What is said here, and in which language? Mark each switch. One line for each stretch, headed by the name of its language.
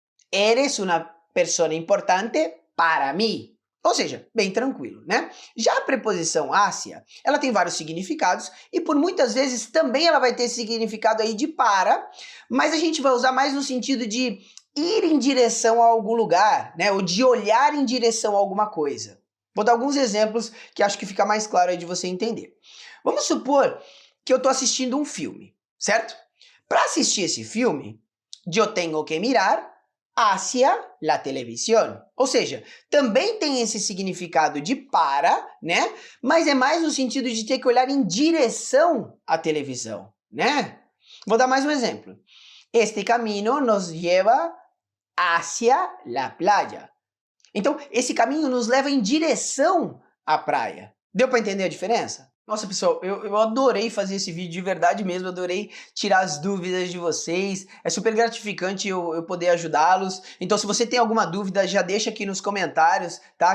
Spanish: Eres una persona importante para mí.
Portuguese: Ou seja, bem tranquilo, né? Já a preposição Ásia, ela tem vários significados e por muitas vezes também ela vai ter esse significado aí de para, mas a gente vai usar mais no sentido de ir em direção a algum lugar, né? Ou de olhar em direção a alguma coisa. Vou dar alguns exemplos que acho que fica mais claro aí de você entender. Vamos supor que eu estou assistindo um filme, certo? Para assistir esse filme, eu tenho que
Spanish: mirar hacia la televisión.
Portuguese: Ou seja, também tem esse significado de para, né? Mas é mais no sentido de ter que olhar em direção à televisão, né? Vou dar mais um exemplo.
Spanish: Este camino nos lleva hacia la playa.
Portuguese: Então, esse caminho nos leva em direção à praia. Deu para entender a diferença? Nossa, pessoal, eu adorei fazer esse vídeo, de verdade mesmo, adorei tirar as dúvidas de vocês, é super gratificante eu poder ajudá-los. Então, se você tem alguma dúvida, já deixa aqui nos comentários, tá?